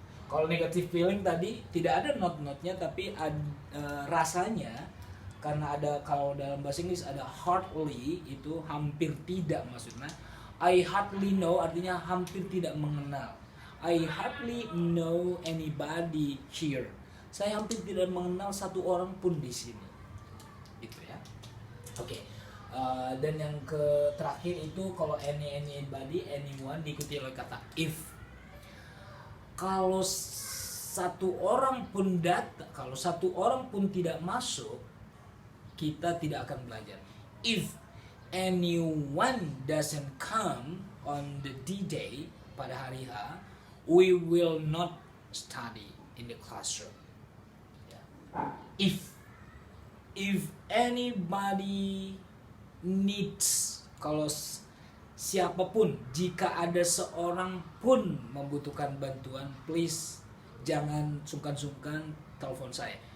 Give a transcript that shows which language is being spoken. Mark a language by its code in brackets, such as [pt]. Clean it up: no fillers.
[id] Kalau negatif feeling tadi tidak ada not-notnya, tapi rasanya, karena ada, kalau dalam bahasa Inggris ada hardly, itu hampir tidak maksudnya. [en] I hardly know [id] artinya hampir tidak mengenal. [en] I hardly know anybody here. [id] Saya hampir tidak mengenal satu orang pun di sini. Gitu ya. Oke. Dan yang terakhir itu kalau anybody, anyone diikuti oleh kata if. Kalau satu orang pun tidak masuk, kita tidak akan belajar. [en] If anyone doesn't come on the D-Day, [id] pada hari H, [en] we will not study in the classroom. If anybody needs, [id] kalau siapapun, jika ada seorang pun membutuhkan bantuan, please jangan sungkan-sungkan telepon saya.